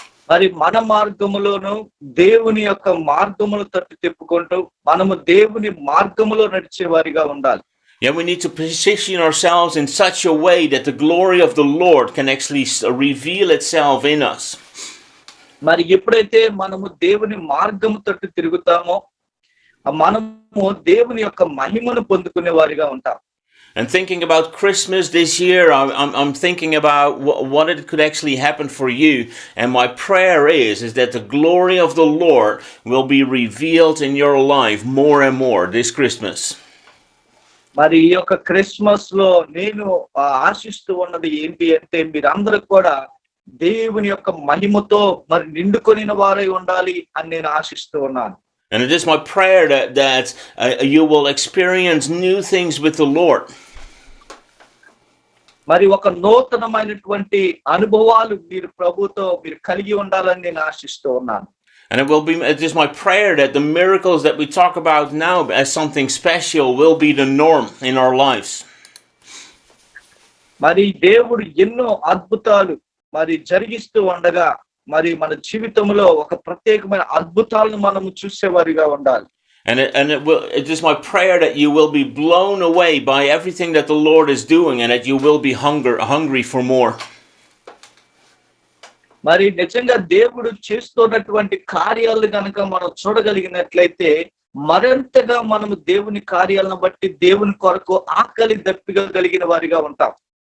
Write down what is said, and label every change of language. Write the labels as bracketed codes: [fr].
[te] మరి మన మార్గములోను దేవుని యొక్క మార్గమును తట్టు తిప్పుకుంటూ మనము దేవుని మార్గములో నడిచే వారిగా ఉండాలి. [en] Yeah, we need to position ourselves in such a way that the glory of the Lord can actually reveal itself in us. [te] మరి ఎప్పుడైతే మనము దేవుని మార్గము తట్టు తిరుగుతామో మనము దేవుని యొక్క మహిమను పొందుకునే వారిగా ఉంటాం. [en] And thinking about Christmas this year, I'm thinking about what it could actually happen for you. And my prayer is that the glory of the Lord will be revealed in your life more and more this Christmas. [te] మరి ఈ యొక్క Christmas లో నేను ఆశిస్తూ ఉన్నది ఏంటి అంటే మీరందరూ కూడా దేవుని యొక్క మహిమతో మరి నిండుకొనిన వారై ఉండాలి అని నేను ఆశిస్తూ ఉన్నాను. [en] And it is my prayer that you will experience new things with the Lord. [te] మరి ఒక నూతనమైనటువంటి అనుభవాలు మీరు ప్రభుతో మీరు కలిగి ఉండాలని నేను ఆశిస్తూ ఉన్నాను. [en] And it is my prayer that the miracles that we talk about now as something special will be the norm in our lives. [te] మరి దేవుడు ఎన్నో అద్భుతాలు మరి జరిగిస్తూ ఉండగా మరి మన జీవితంలో ఒక ప్రత్యేకమైన అద్భుతాలను మనము చూసేవారిగా ఉండాలి. [en] And it is my prayer that you will be blown away by everything that the Lord is doing, and that you will be hungry for more. [te] మరి నిజంగా దేవుడు చేస్తున్నటువంటి కార్యాలను కనుక మనం చూడగలిగినట్లయితే మరింతగా మనము దేవుని కార్యాలను బట్టి దేవుని కొరకు ఆకలి దప్పిగలిగిన వారిగా ఉంటాం.